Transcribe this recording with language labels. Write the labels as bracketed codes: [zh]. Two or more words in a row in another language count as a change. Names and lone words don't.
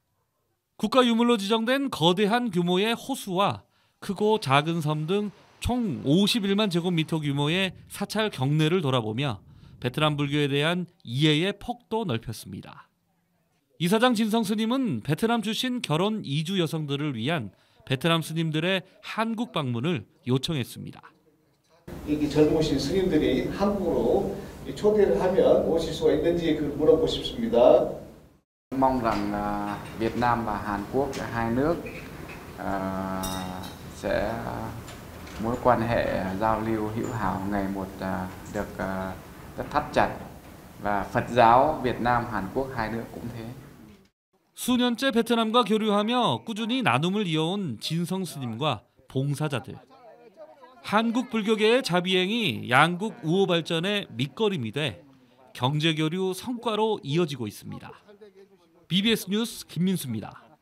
[ko] 국가유물로 지정된 거대한 규모의 호수와 크고 작은 섬 등 총 51만 제곱미터 규모의 사찰 경내를 돌아보며 베트남 불교에 대한 이해의 폭도 넓혔습니다. 이사장 진성 스님은 베트남 출신 결혼 이주 여성들을 위한 베트남 스님들의 한국 방문을 요청했습니다. 이 젊으신 스님들이 한국으로 초대를 하면 오실 수가 있는지 물어보고 싶습니다. [vi] mong rằng Việt Nam và Hàn Quốc hai nước sẽ mối quan hệ giao lưu hữu hảo ngày một được rất thắt chặt và Phật giáo Việt Nam Hàn Quốc hai nước cũng thế. [ko] 수년째 베트남과 교류하며 꾸준히 나눔을 이어온 진성 스님과 봉사자들. 한국 불교계의 자비행이 양국 우호 발전의 밑거름이 돼 경제교류 성과로 이어지고 있습니다. BBS 뉴스 김민수입니다.